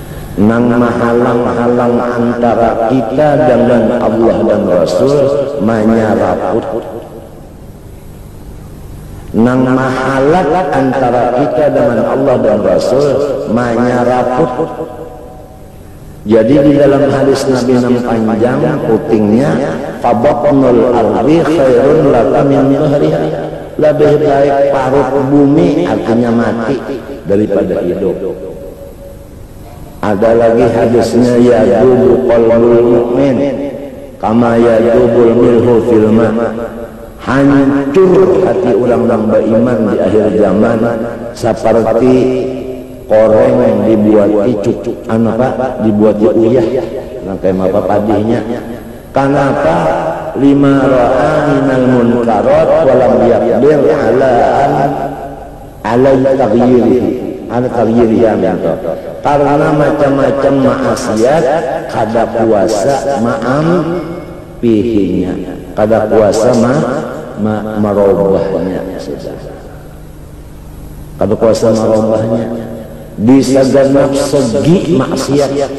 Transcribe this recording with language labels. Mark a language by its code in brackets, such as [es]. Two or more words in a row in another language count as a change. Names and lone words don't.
[bjn] nang mahalang-halang antara kita dengan Allah dan Rasul manyaraput, nang mahalat antara kita dengan Allah dan Rasul manyaraput. Jadi di dalam hadis Nabi yang panjang putingnya, [ar] fabatnul ardi khairun laka min dhahriha, [bjn] lebih baik parut bumi artinya mati daripada hidup. Ada lagi hadisnya, [ar] yadubu qalbul mu'min kama yadubul milhu fil ma, [bjn] hancur hati orang yang beriman di akhir zaman seperti koreng yang dibuati cucuk dibuati uyah kayak apa padihnya. Kenapa? [ar] Lima ra'a minal munkarat walam yaqdir ala taghyiriha, [bjn] karena macam-macam maksiat kada puasa pihinya, kada puasa merubahnya, kada puasa merubahnya di segenap segi maksiat.